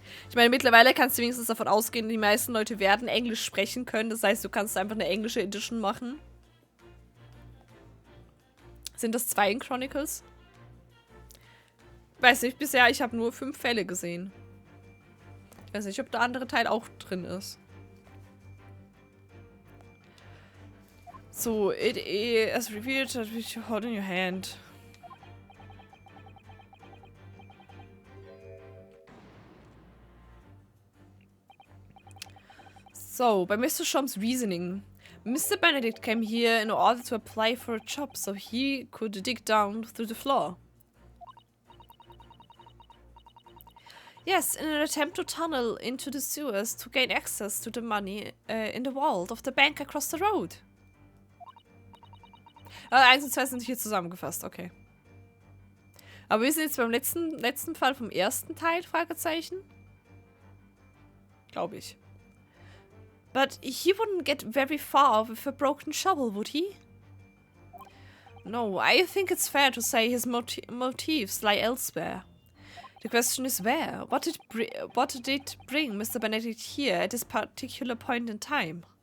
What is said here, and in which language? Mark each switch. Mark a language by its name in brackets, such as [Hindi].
[German] Ich meine, mittlerweile kannst du wenigstens davon ausgehen, die meisten Leute werden Englisch sprechen können, das heißt, du kannst einfach eine englische Edition machen. Sind das 2 in Chronicles? Weiß nicht, bisher, ich habe nur 5 Fälle gesehen. Ich weiß nicht, ob der andere Teil auch drin ist. [English] So, it is as revealed that which you hold in your hand. So, by Mr. Sholmes' reasoning, Mr. Benedict came here in order to apply for a job so he could dig down through the floor. Yes, in an attempt to tunnel into the sewers to gain access to the money in the vault of the bank across the road. [German] 1 und 2 sind hier zusammengefasst, okay. Aber wir sind jetzt beim letzten Fall vom ersten Teil, Fragezeichen. Glaube ich. [English] But he wouldn't get very far with a broken shovel, would he? No, I think it's fair to say his motives lie elsewhere. The question is where? What did it bring Mr. Benedict here at this particular point in time?